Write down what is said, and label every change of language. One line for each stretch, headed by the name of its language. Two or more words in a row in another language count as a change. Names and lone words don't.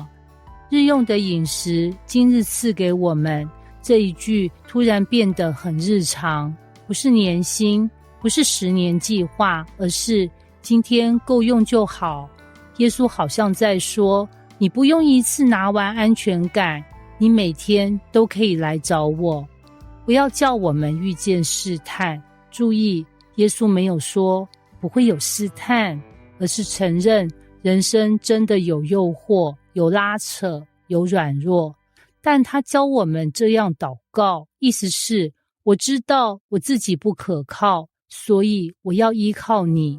Chinese: 日用的飲食今日賜給我們，這一句突然變得很日常，不是年薪，不是10年計劃，而是今天夠用就好。耶穌好像在說，你不用一次拿完安全感，你每天都可以來找我。不要叫我們遇見試探。注意，耶穌沒有說不會有試探，而是承認人生真的有誘惑，有拉扯，有軟弱。但他教我們這樣禱告，意思是我知道我自己不可靠，所以我要依靠你。